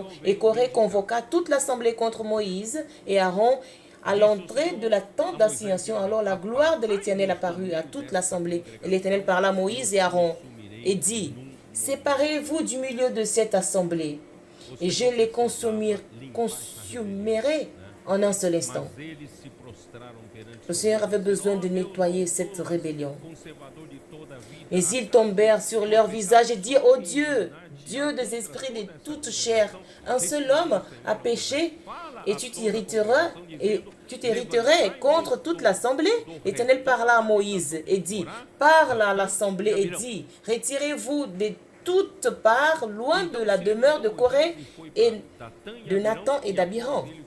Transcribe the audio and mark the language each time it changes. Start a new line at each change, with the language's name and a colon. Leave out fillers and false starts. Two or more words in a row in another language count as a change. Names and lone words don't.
French: Et Corée convoqua toute l'assemblée contre Moïse et Aaron à l'entrée de la tente d'assignation. Alors la gloire de l'Éternel apparut à toute l'assemblée. Et l'Éternel parla à Moïse et Aaron et dit, séparez-vous du milieu de cette assemblée et je les consumerai en un seul instant.
Portuguese: Mas eles se prostraram perante
French: Le Seigneur avait besoin de nettoyer cette rébellion.
Portuguese: o conservador de toda a vida.
French: Mais ils tombèrent sur leur visage et dirent, ô Dieu, Dieu des esprits de toute chair, un seul homme a péché et tu t'irriterais contre toute l'assemblée. L'Éternel parla à Moïse et dit, parle à l'assemblée et dit, retirez-vous de toutes parts, loin de la demeure de Corée et de Nathan et d'Abiram.